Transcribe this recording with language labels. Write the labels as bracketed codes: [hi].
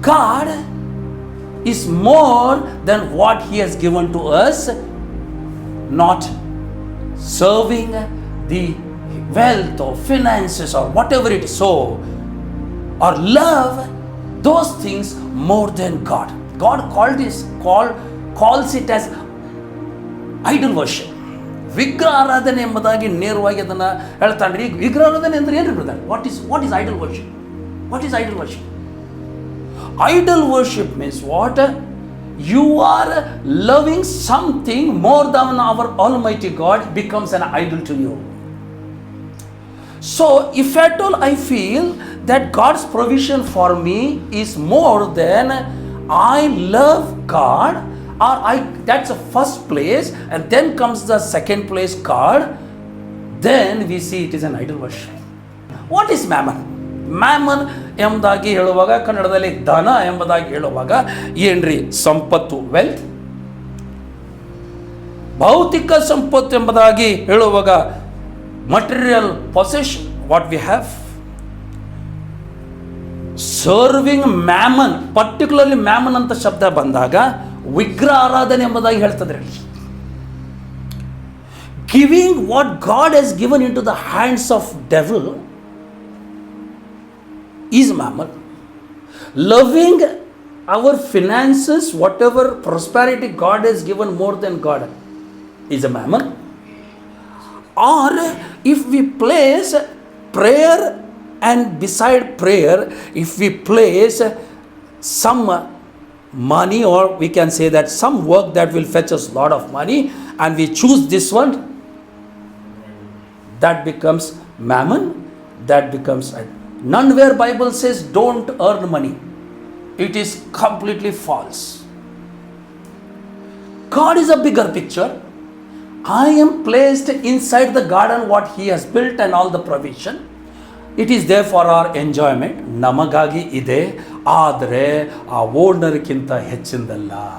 [en] God is more than what He has given to us, not serving the wealth or finances or whatever it is, so or love those things more than God. God calls it as idol worship. [kn] ವಿಗ್ರಹ ಆರಾಧನೆ ಎಂಬುದಾಗಿ ನೇರವಾಗಿ ಅದನ್ನು ಹೇಳ್ತಾನೆ. ಈಗ ವಿಗ್ರಹ ಆರಾಧನೆ ಅಂದ್ರೆ ಏನು brother? [en] What is idol worship? What is idol worship? Idol worship means what? You are loving something more than our Almighty God becomes an idol to you. So if at all I feel that God's provision for me is more than I love God, or that's the first place, and then comes the second place, God, then we see it is an idol worship. What is mammon? [kn] Mammon ಎಂಬುದಾಗಿ ಹೇಳುವಾಗ, ಕನ್ನಡದಲ್ಲಿ ಧನ ಎಂಬುದಾಗಿ ಹೇಳುವಾಗ ಏನ್ರಿ? ಸಂಪತ್ತು, wealth. ಭೌತಿಕ ಸಂಪತ್ತು ಎಂಬುದಾಗಿ ಹೇಳುವಾಗ [en] Material possession, what we have. Serving mammon, particularly mammon [kn] ಅಂತ ಶಬ್ದ ಬಂದಾಗ ವಿಗ್ರಹ ಆರಾಧನೆ ಎಂಬುದಾಗಿ ಹೇಳ್ತದ್ರಿ. [en] Giving what God has given in to the hands of devil is mammon. Loving our finances, whatever prosperity God has given more than God, is a mammon. Or if we place prayer, and beside prayer if we place some money, or we can say that some work that will fetch us lot of money, and we choose this one, that becomes mammon, that becomes none where Bible says don't earn money. It is completely false. God is a bigger picture. I am placed inside the garden what He has built and all the provision. It is there for our enjoyment. [kn] ನಮಗಾಗಿ ಇದೆ, ಆದರೆ ಆ ಓನರ್ಗಿಂತ ಹೆಚ್ಚಿಂದಲ್ಲ.